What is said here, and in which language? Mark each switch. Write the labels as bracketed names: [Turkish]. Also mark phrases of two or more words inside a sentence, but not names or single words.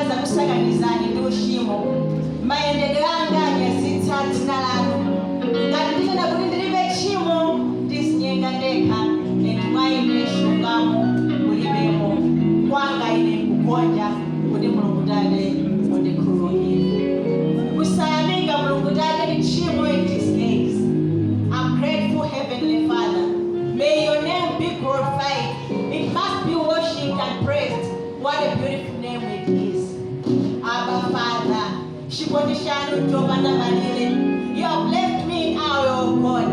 [Nyanja] kusaganizani ndi ushimo mayendedwe anga nyasitsa dzina lanu ngati ndichena kuti ndilibe tchimo ndisinyenga ndekha mwa ine chilungamo mulibemo kwanga ine kugonja kuti Mulungu Tate mundikhululukire kusayamika Mulungu Tate ndi tchimo [English] in these days. I'm grateful, Heavenly Father. May your name be glorified. It must be worshipped and praised. What a beautiful name it is. Abba Father, you have left me in our oh God.